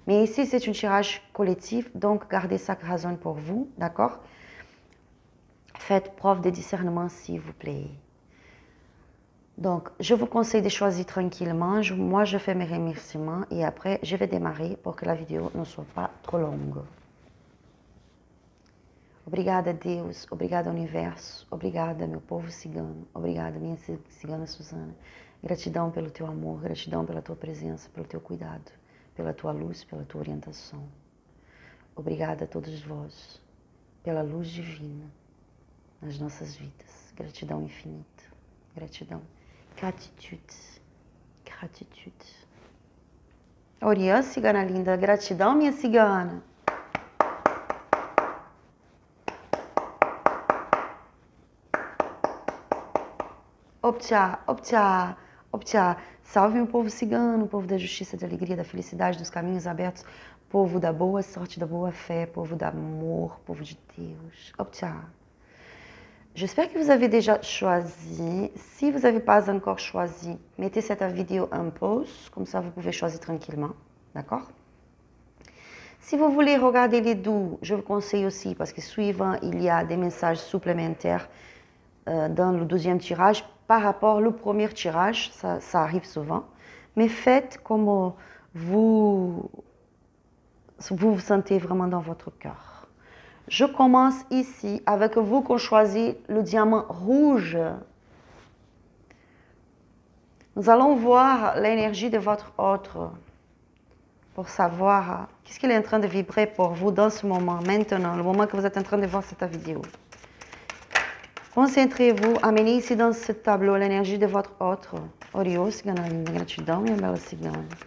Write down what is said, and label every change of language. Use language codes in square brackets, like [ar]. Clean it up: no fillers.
[fr] Mais ici, c'est un tirage collectif, donc gardez ça qui résonne pour vous, d'accord? Faites preuve de discernement, s'il vous plaît. Donc, je vous conseille de choisir tranquillement. Moi, je fais mes remerciements et après, je vais démarrer pour que la vidéo ne soit pas trop longue. [pt] Obrigada, Deus. Obrigada, Universo. Obrigada, meu povo cigano. Obrigada, minha cigana Suzana. Gratidão pelo teu amor, gratidão pela tua presença, pelo teu cuidado, pela tua luz, pela tua orientação. Obrigada a todos vós, pela luz divina nas nossas vidas. Gratidão infinita. Gratidão. Gratitude. Gratitude. Oriã, cigana linda. Gratidão, minha cigana. Optcha, optcha, optcha. Salve meu povo cigano, povo da justiça, da alegria, da felicidade, dos caminhos abertos, povo da boa sorte, da boa fé, povo d'amor, povo de Deus. Optcha. [fr] J'espère que vous avez déjà choisi. Si vous n'avez pas encore choisi, mettez cette vidéo en pause, comme ça vous pouvez choisir tranquillement, d'accord? Si vous voulez regarder les deux, je vous conseille aussi, parce que suivant, il y a des messages supplémentaires dans le deuxième tirage par rapport au premier tirage, ça arrive souvent. Mais faites comme vous vous sentez vraiment dans votre cœur. Je commence ici avec vous qu'on choisit le diamant rouge. Nous allons voir l'énergie de votre autre pour savoir qu'est-ce qu'il est en train de vibrer pour vous dans ce moment, maintenant, le moment que vous êtes en train de voir cette vidéo. Concentrez-vous, amenez ici dans ce tableau l'énergie de votre autre. [pt] Oriô, sigana linda, gratidão, minha bela cigana.